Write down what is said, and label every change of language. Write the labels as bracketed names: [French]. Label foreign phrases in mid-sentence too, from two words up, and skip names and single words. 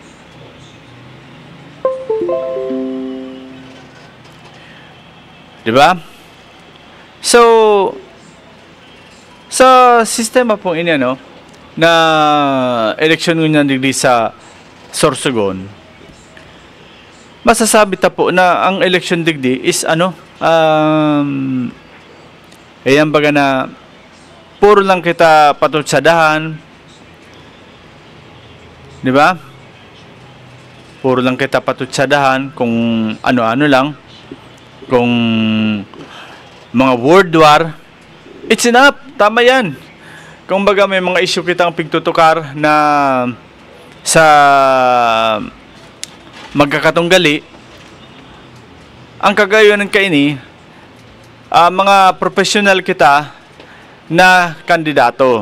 [Filipino] Diba? [Bikol] So, sa sistema pong ini na eleksyon ngunyan digdi sa Sorsogon, masasabi ta po na ang election digdi is ano, ayan baga na puro lang kita patutsadahan, di ba? Puro lang kita patutsadahan kung ano-ano lang, kung mga [English] word war, it's enough, [Filipino] tama yan. [Bikol] Kung baga may mga issue kitang pigtutukar na sa magkakatunggali, ang kagayon ng kaini, mga professional kita na kandidato.